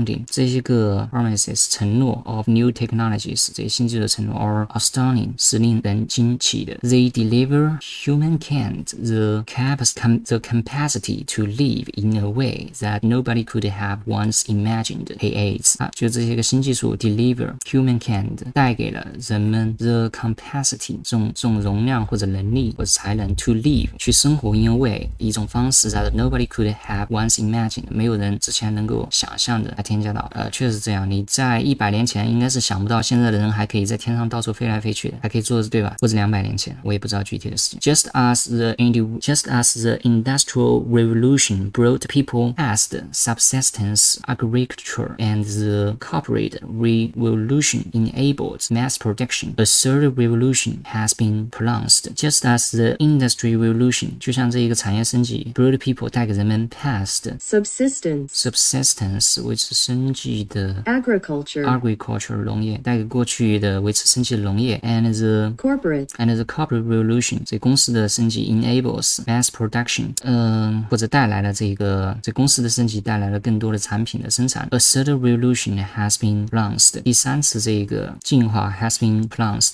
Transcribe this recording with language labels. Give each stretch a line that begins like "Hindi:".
Chinese: 这些个
English: promises
Chinese: 承诺
English: of new technologies
Chinese: 这些新技术的承诺
English: are astounding
Chinese: 是令人惊奇的。
English: They deliver humankind the capacity to live in a way that nobody could have once imagined. He
Chinese: 就这些个新技术
English: deliver humankind
Chinese: 带给了人们
English: the capacity
Chinese: 这种容量或者能力或者才能
English: to live
Chinese: 去生活
English: in a way
Chinese: 一种方式
English: that nobody could have once imagined
Chinese: 没有人之前能够想象的。还添加到确实这样，你在100年前应该是想不到现在的人还可以在天上到处飞来飞去的，还可以做对吧？或者200年前，我也不知道具体的事情。
English: Just as the Industrial Revolution brought people past subsistence agriculture and the corporate revolution enabled mass production. A third revolution has been pronounced. Just as the industry revolution
Chinese: 就像这一个产业升级
English: brought people
Chinese: 带给人们
English: past subsistence
Chinese: 维持生计的
English: agriculture
Chinese: 农业带给过去的维持生计的农业
English: and the corporate revolution
Chinese: 这公司的升级
English: enables mass production
Chinese: 或者带来了这公司的升级带来了更多的产品的生产
English: A third revolution has been pronounced
Chinese: 第三次这个进化
English: has been pronounced